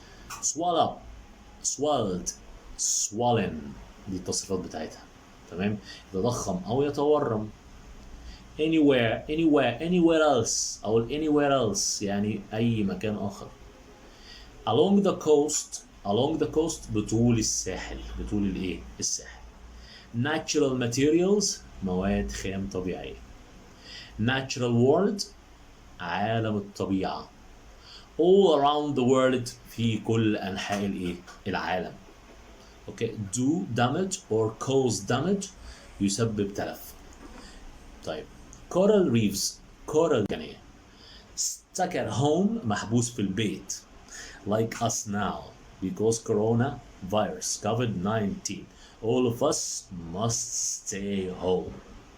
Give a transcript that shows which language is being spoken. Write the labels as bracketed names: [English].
[English] swallow swelled swollen [Arabic] دي التصريفات بتاعتها. تمام؟ يتضخم أو يتورم. [English] anywhere else [Arabic] أو anywhere else يعني أي مكان آخر. [English] along the coast [Arabic] بطول الساحل. بطول الإيه؟ الساحل. [English] natural materials [Arabic] مواد خام طبيعية. [English] natural world [Arabic] عالم الطبيعة. [English] all around the world [Arabic] في كل أنحاء الإيه؟ العالم. [English] okay. do damage or cause damage [Arabic] يسبب تلف. [English] طيب coral reefs يعني stuck at home [Arabic] محبوس في البيت [English] like us now because coronavirus COVID-19 all of us must stay home.